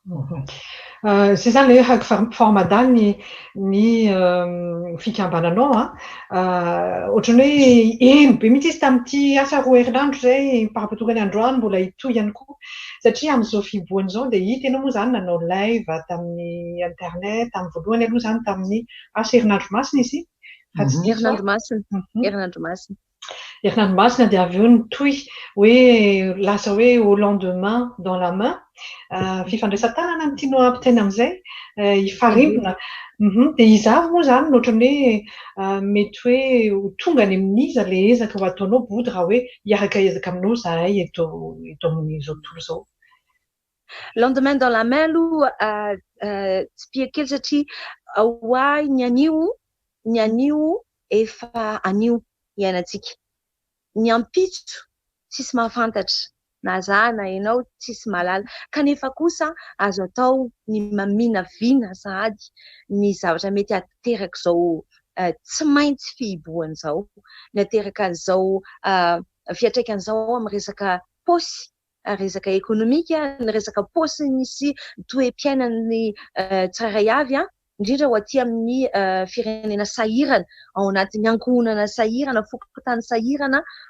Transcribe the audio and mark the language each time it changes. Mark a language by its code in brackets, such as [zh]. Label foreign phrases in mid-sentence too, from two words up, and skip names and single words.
[mg] Zay zany le haiko fahamadany ny fikambananao ohatrany hoe eno be mihitsy izy tamin'ity asa roa herinandro zay mpahampitokany androany mbola hitohy ihany koa satria amin'izao fiboahana izao dia hita ianao moa zany nanao live tamin'ny internet tamin'ny voalohany aloha zany tamin'ny asa herinandro masina izy herinandro masina herinandro masina herinandro masina dia avy eo nitohy hoe lasa hoe [fr] au lendemain dans la main [mg] fifandraisan-tanana no tianao ampitaina amin'izay hifarimbona dia izavo moa zany ohatran'ny hoe mety hoe tonga any amin'iza le ezaka ho ataonao body raha hoe hiaraka ezaka aminao zahay eto amin'izao tontolo izao [fr] lendemain dans la main [mg] aloha tsy pia kely satria hoahy ny anio efa anio iainantsika ny ampitso tsisy mahafantatra na za na ianao tsisy malala kanefa kosa azo atao ny maminavina sahady ny zavatra mety ateraka izao tsy maintsy fihiboana izao ny ateraka an'izao fiatraikan'izao amin'ny resaka paosy resaka ekonomika ny resaka paosy nisy toe-piainan'ny tsirairay avy indrindra ho aty amin'ny firenena sahirana ao anatin'ny ankohonana sahirana fokontany sahirana